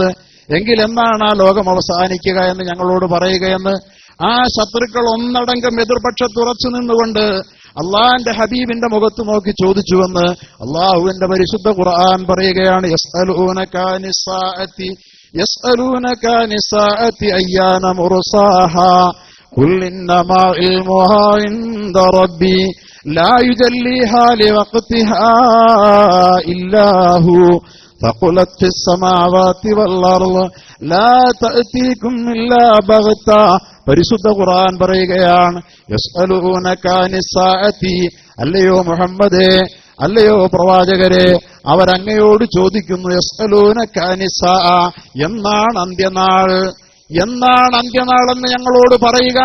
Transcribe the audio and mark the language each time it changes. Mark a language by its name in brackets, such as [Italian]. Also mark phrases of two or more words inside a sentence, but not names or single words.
[Malayalam] എങ്കിൽ എന്നാണ് ആ ലോകം അവസാനിക്കുക എന്ന് ഞങ്ങളോട് പറയുകയെന്ന് ആ ശത്രുക്കൾ ഒന്നടങ്കം എതിർപക്ഷത്തുറച്ചു നിന്നുകൊണ്ട് അള്ളാഹിന്റെ ഹബീബിന്റെ മുഖത്ത് നോക്കി ചോദിച്ചുവെന്ന് അള്ളാഹുവിന്റെ പരിശുദ്ധ ഖുർആൻ പറയുകയാണ്. [Arabic] يسألونك عن الساعة أيان مرساها قل إنما علمها عند ربي لا يجليها لوقتها إلا هو فقلت في السماوات والأرض لا تأتيكم إلا بغتة. [Malayalam] പരിശുദ്ധ ഖുർആൻ പറയുകയാണ്, [Arabic] يسألونك عن الساعة, [Malayalam] അല്ലയോ മുഹമ്മദേ, അല്ലയോ പ്രവാചകരെ, അവരങ്ങയോട് ചോദിക്കുന്നു. [Arabic] يسألونك عن الساعة, [Malayalam] എന്നാണ് അന്ത്യനാൾ എന്ന് ഞങ്ങളോട് പറയുക.